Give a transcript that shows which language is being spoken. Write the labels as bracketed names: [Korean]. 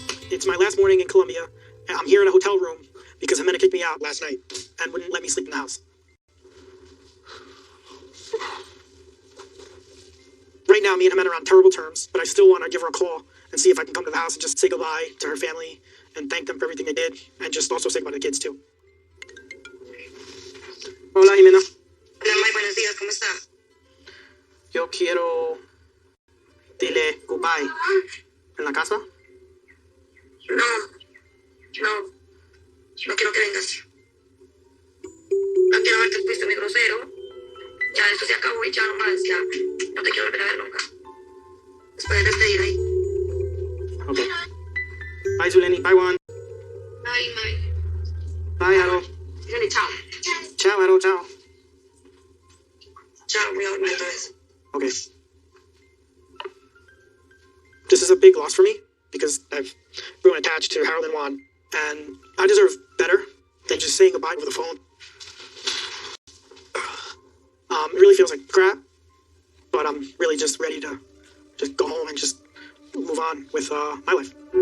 [English] It's my last morning in Colombia, and I'm here in a hotel room because Ximena kicked me out last night and wouldn't let me sleep in the house. Right now, me and Ximena are on terrible terms, but I still want to give her a call and see if I can come to the house and just say goodbye to her family and thank them for everything they did, and just also say goodbye to the kids, too. [Spanish] Hola, Ximena. Hola, May, buenos días, ¿cómo estás? Yo quiero dile goodbye. ¿En la casa? No quiero que vengas. No quiero verte, fuiste muy grosero. Ya esto se acabó y ya no más, ya no te quiero volver a ver nunca. Después de despedir ahí. [English] Okay. Bye, Zuleni. Bye, Juan. Bye, May. Bye, Aro. [Spanish] Zuleni, chao. Ciao, Aro. Ciao. Chao, voy a dormir otra vez. [English] Okay. This is a big loss for me because I've grown attached to Harold and Juan, and I deserve better than just saying goodbye over the phone. It really feels like crap, but I'm really just ready to just go home and just move on with my life.